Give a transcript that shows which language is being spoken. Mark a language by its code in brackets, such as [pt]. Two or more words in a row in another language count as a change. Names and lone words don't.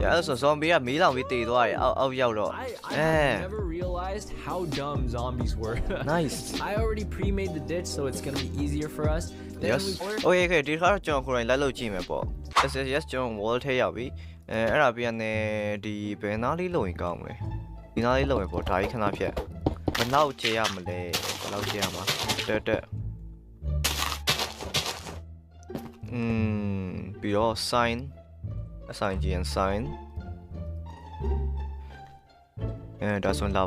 [my] yeah အဲ့ဆို zombie ကမီးလောင်ပြီးတည်သွားတယ်အောက်ရောက်တော့ [en] I Eh. have never realized how dumb zombies were. nice I already pre-made the ditch, so it's gonna be easier for us. Then yes we okay okay [my] ဒီခါတော့ကျွန်တော်ကိုယ်တိုင်လိုက်လုပ်ကြည့်မယ်ပေါ့ [en] yes yes yes [my] ကျွန်တော် wall ထဲရောက်ပြီအဲ့ဒါပြန်နေဒီဘယ်နားလေးလုပ်ရင်ကောင်းမလဲဒီနားလေးလုပ်ရင်ပေါ့ဒါကြီးခဏဖြတ်ဘယ်လောက်ကျေရမလဲဘယ်လောက်ကျေရမှာတက် ပြီးတော့ sign အဆိုင်ကြည့်ရင် sign ဒါဆိုလာပါ